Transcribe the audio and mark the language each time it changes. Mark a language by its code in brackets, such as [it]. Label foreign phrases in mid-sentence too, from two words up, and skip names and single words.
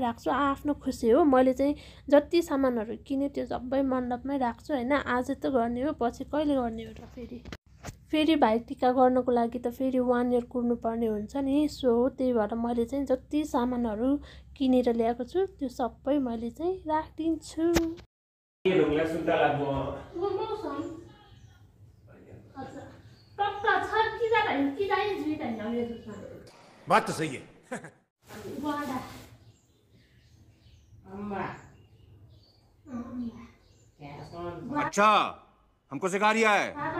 [ne] राख्छु आफ्नो खुसी हो मैले चाहिँ जति सामानहरू किने त्यो सबै मण्डपमै राख्छु हैन आज त गर्ने हो पछि कहिले गर्ने हो र फेरि भाइटिका गर्नको लागि त फेरि 1 इयर कुर्नु पर्ने हुन्छ नि सो त्यही भएर मैले चाहिँ जति सामानहरू किनेर ल्याएको छु त्यो सबै मैले चाहिँ राखिदिन्छु [hi] बात तो सही है अच्छा हमको सिखा रिया है